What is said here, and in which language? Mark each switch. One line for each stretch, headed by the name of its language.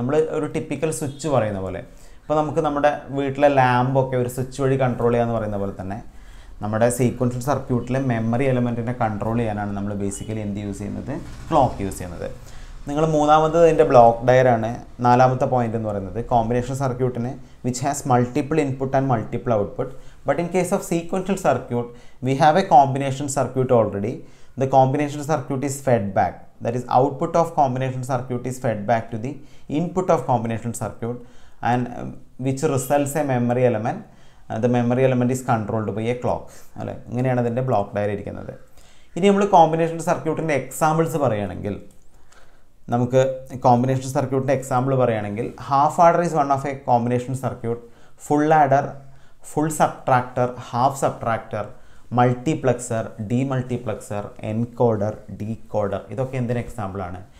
Malayalam: നമ്മൾ ഒരു typical switch പറയുന്ന പോലെ, ഇപ്പോൾ നമുക്ക് നമ്മുടെ വീട്ടിലെ ലാമ്പൊക്കെ ഒരു സ്വിച്ച് വഴി കൺട്രോൾ ചെയ്യാന്ന് പറയുന്ന പോലെ തന്നെ നമ്മുടെ സീക്വൻഷ്യൽ സർക്യൂട്ടിലെ മെമ്മറി എലമെൻറ്റിനെ കൺട്രോൾ ചെയ്യാനാണ് നമ്മൾ ബേസിക്കലി എന്ത് യൂസ് ചെയ്യുന്നത്? ക്ലോക്ക് യൂസ് ചെയ്യുന്നത്. നിങ്ങൾ മൂന്നാമത് ഇതിൻ്റെ ബ്ലോക്ക് ഡയറാണ്. നാലാമത്തെ പോയിന്റ് എന്ന് പറയുന്നത് കോമ്പിനേഷൻ സർക്യൂട്ടിന്
English: Which has multiple input and multiple output. But in case of sequential circuit we have a combination circuit already. The combination circuit is fed back, that is output of combination circuit is fed back to the input of combination circuit and which results a memory element. The memory element is controlled by a clock.
Malayalam: അല്ലേ, ഇങ്ങനെയാണ് അതിൻ്റെ block diary ഇരിക്കുന്നത്. ഇനി നമ്മൾ combination സർക്യൂട്ടിൻ്റെ examples പറയുകയാണെങ്കിൽ നമുക്ക് combination സർക്യൂട്ടിൻ്റെ example പറയുകയാണെങ്കിൽ
English: Half adder is one of a combination circuit.
Malayalam: Full adder, full subtractor, half subtractor, multiplexer, ഡീമൾട്ടിപ്ലക്സർ, encoder, decoder, ഇതൊക്കെ എന്തിന് എക്സാമ്പിളാണ്?